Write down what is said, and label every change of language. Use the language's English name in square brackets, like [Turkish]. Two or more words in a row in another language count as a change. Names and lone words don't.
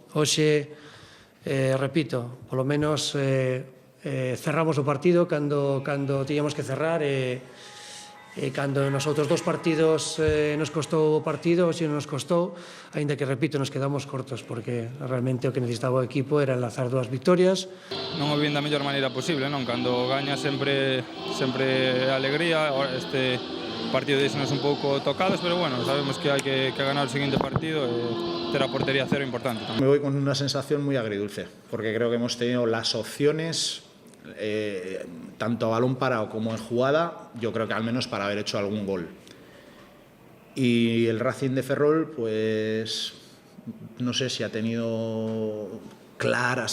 [Galician] Hoxe, repito, polo menos cerramos o partido cando tiñamos que cerrar e cando nos outros dos partidos nos costou o partido, hoxe nos costou, aínda que, repito, nos quedamos cortos, porque realmente o que necesitaba o equipo era enlazar 2 victorias. Non o vin da mellor maneira posible, non? Cando gaña sempre alegría, este partido deixanos un pouco tocados, pero bueno, sabemos que hai que ganar o seguinte partido e ter a portería cero importante tamén. [Spanish] Me voy con una sensación muy agridulce, porque creo que hemos tenido las opciones tanto a balón parado como en jugada, yo creo que al menos para haber hecho algún gol. Y el Racing de Ferrol, pues no sé si ha tenido claras.